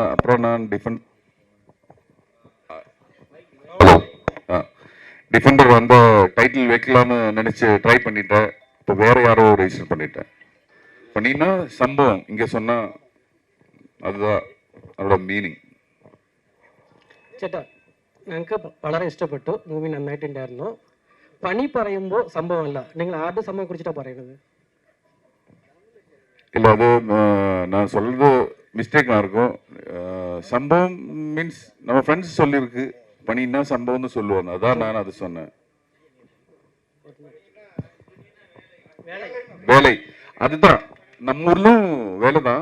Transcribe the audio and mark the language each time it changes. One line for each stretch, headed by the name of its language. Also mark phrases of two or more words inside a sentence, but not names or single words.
Tamil: அப்புறம் நான்
English: defender title
Tamil: வைக்கலாம்னு நினைச்சு ட்ரை பண்ணிட்டேன். இப்போ வேற யாரோ ரெஜிஸ்டர் பண்ணினா சம்பவம் இங்கே சொன்னா அதுதான் அதோட மீனிங்.
Malayalam: ചേട്ടാ, ഞങ്ങൾക്ക് വളരെ ഇഷ്ടപ്പെട്ടു മൂവി, നന്നായിട്ടുണ്ടായിരുന്നു. പണി പറയുമ്പോൾ സംഭവമല്ല, നിങ്ങൾ ആരുടെ സംഭവം കുറിച്ചിട്ടാണ് പറയുന്നത്?
Tamil: இல்லை, அது நான் சொல்றது மிஸ்டேக்காக இருக்கும். சம்பவம் மீன்ஸ் நம்ம ஃப்ரெண்ட்ஸ் சொல்லியிருக்கு, பண்ணினா சம்பவம்னு சொல்லுவாங்க, அதான் நான் அது சொன்னேன். வேலை. அதுதான் நம்ம ஊர்லும் வேலை தான்.